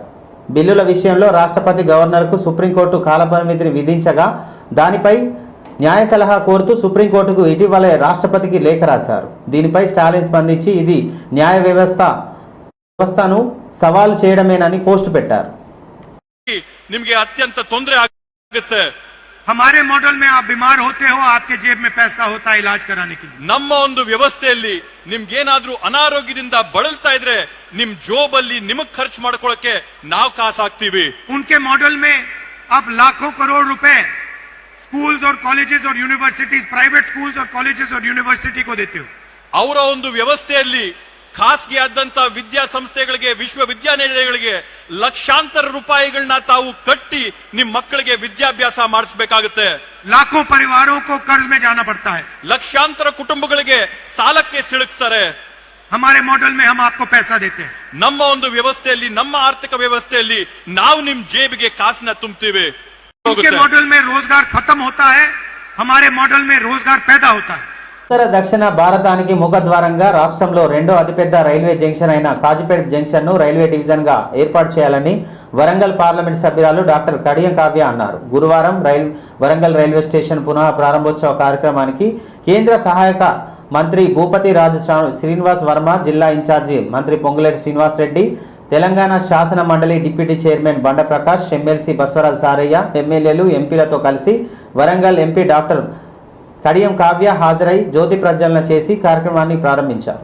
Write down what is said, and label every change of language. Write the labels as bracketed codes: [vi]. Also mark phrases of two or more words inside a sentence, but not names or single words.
[te] బిల్లుల విషయంలో రాష్ట్రపతి గవర్నర్కు సుప్రీంకోర్టు కాలపరిమితిని విధించగా దానిపై న్యాయ సలహా కోరుతూ సుప్రీంకోర్టుకు ఇటీవలే రాష్ట్రపతికి లేఖ రాశారు. దీనిపై స్టాలిన్ స్పందించి ఇది న్యాయ వ్యవస్థను సవాలు చేయడమేనని పోస్టు పెట్టారు. [kn] ನಿಮಗೆ ಅತ್ಯಂತ ತೊಂದರೆ ಆಗುತ್ತೆ. [hi] हमारे मॉडल में आप बीमार होते हो, आपके जेब में पैसा होता है इलाज कराने के लिए. [kn] ನಮ್ಮ ಒಂದು ವ್ಯವಸ್ಥೆಯಲ್ಲಿ ನಿಮ್ಗೇನಾದ್ರೂ ಅನಾರೋಗ್ಯದಿಂದ ಬಳಲ್ತಾ ಇದ್ರೆ ನಿಮ್ ಜೋಬಲ್ಲಿ ನಿಮಗ್ ಖರ್ಚು ಮಾಡ್ಕೊಳ್ಳಕ್ಕೆ ನಾವು ಕಾಸು ಹಾಕ್ತೀವಿ. [hi] उनके मॉडल में आप लाखों करोड़ रुपए स्कूल्स और कॉलेजेस और यूनिवर्सिटीज, [en] private schools [hi] और कॉलेजेस और यूनिवर्सिटी को देते हो. [kn] ಅವರ ಒಂದು ವ್ಯವಸ್ಥೆಯಲ್ಲಿ ಖಾಸಗಿಯಾದಂತ ವಿದ್ಯಾಸಂಸ್ಥೆಗಳಿಗೆ, ವಿಶ್ವವಿದ್ಯಾನಿಲಯಗಳಿಗೆ ಲಕ್ಷಾಂತರ ರೂಪಾಯಿಗಳನ್ನ ತಾವು ಕಟ್ಟಿ ನಿಮ್ ಮಕ್ಕಳಿಗೆ ವಿದ್ಯಾಭ್ಯಾಸ ಮಾಡಿಸಬೇಕಾಗುತ್ತೆ. [hi] लाखों परिवारों को कर्ज में जाना पड़ता है. [kn] ಲಕ್ಷಾಂತರ ಕುಟುಂಬಗಳಿಗೆ ಸಾಲಕ್ಕೆ ಸಿಲುಕ್ತಾರೆ. [hi] हमारे मॉडल में हम आपको पैसा देते हैं. [kn] ನಮ್ಮ ಒಂದು ವ್ಯವಸ್ಥೆಯಲ್ಲಿ, ನಮ್ಮ ಆರ್ಥಿಕ ವ್ಯವಸ್ಥೆಯಲ್ಲಿ ನಾವು ನಿಮ್ ಜೇಬಿಗೆ ಕಾಸನ್ನ ತುಂಬುತ್ತೀವಿ. [hi] उनके मॉडल में रोजगार खत्म होता है, हमारे मॉडल में रोजगार पैदा होता है. [te] ఉత్తర దక్షిణ భారతానికి ముఖద్వారంగా రాష్ట్రంలో రెండో అతిపెద్ద రైల్వే జంక్షన్ అయిన కాజీపేట జంక్షన్ను రైల్వే డివిజన్గా ఏర్పాటు చేయాలని వరంగల్ పార్లమెంట్ సభ్యురాలు డాక్టర్ కడియం కావ్య అన్నారు. గురువారం వరంగల్ రైల్వే స్టేషన్ పునః ప్రారంభోత్సవ కార్యక్రమానికి కేంద్ర సహాయక మంత్రి భూపతి రాజు శ్రీనివాస్ వర్మ, జిల్లా ఇన్ఛార్జి మంత్రి పొంగులేటి శ్రీనివాస్ రెడ్డి, తెలంగాణ శాసన మండలి డిప్యూటీ చైర్మన్ బండ ప్రకాష్, ఎమ్మెల్సీ బసవరాజు సారయ్య, ఎమ్మెల్యేలు, ఎంపీలతో కలిసి వరంగల్ ఎంపీ డాక్టర్ కడియం కావ్య హాజరై జ్యోతి ప్రజ్వలన చేసి కార్యక్రమాన్ని ప్రారంభించారు.